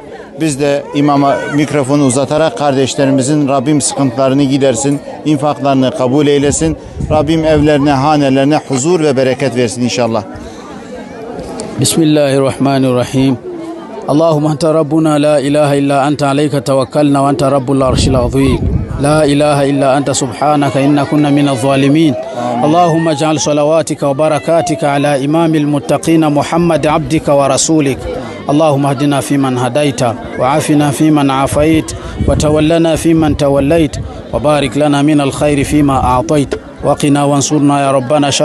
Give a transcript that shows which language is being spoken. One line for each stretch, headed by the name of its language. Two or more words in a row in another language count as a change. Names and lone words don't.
Turkish: Biz de imama mikrofonu uzatarak kardeşlerimizin Rabbim sıkıntılarını gidersin, infaklarını kabul eylesin. Rabbim evlerine, hanelerine huzur ve bereket versin inşallah.
Arabic: بسم الله الرحمن الرحيم. اللهم أنت ربنا لا إله إلا أنت عليك توكلنا وأنت رب العرش العظيم. لا إله إلا أنت سبحانك إنا كنا من الظالمين اللهم اجعل صلواتك وبركاتك على إمام المتقين محمد عبدك ورسولك اللهم اهدنا فيمن هديت وعافنا فيمن عافيت وتولنا فيمن توليت وبارك لنا من الخير فيما أعطيت وقنا وانصرنا يا ربنا شر